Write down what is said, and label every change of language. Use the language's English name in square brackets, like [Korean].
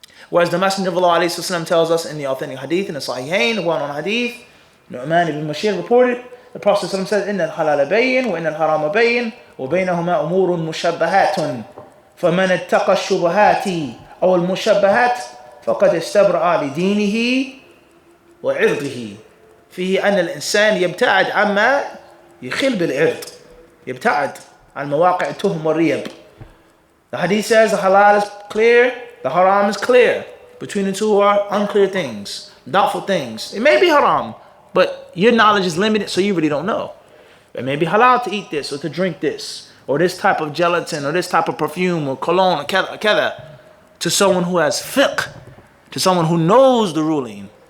[English] Whereas the Messenger of Allah tells us in the authentic hadith, in the Sahihain, the one on hadith, Nu'man ibn Bashir reported, the Prophet says, [Arabic] إِنَّ الْحَلَالَ بَيِّن وَإِنَّ الْحَرَامَ بَيِّن وَبَيْنَهُمَا أُمُورٌ مُشَبَّهَاتٌ فَمَنِ اتَّقَى الشُّبُهَاتِ أو المشبهات فقد استبرأ لدينه وعرضه. فيه أن الإنسان يبتعد عما يخل بالعرض، يبتعد عن مواقع التهم والريب. [English] The hadith says the halal is clear, the haram is clear. Between the two are unclear things, doubtful things. It may be haram, but your knowledge is limited, so you really don't know. It may be halal to eat this or to drink this, or this type of gelatin, or this type of perfume, or cologne, or kada, to someone who has fiqh, to someone who knows the ruling.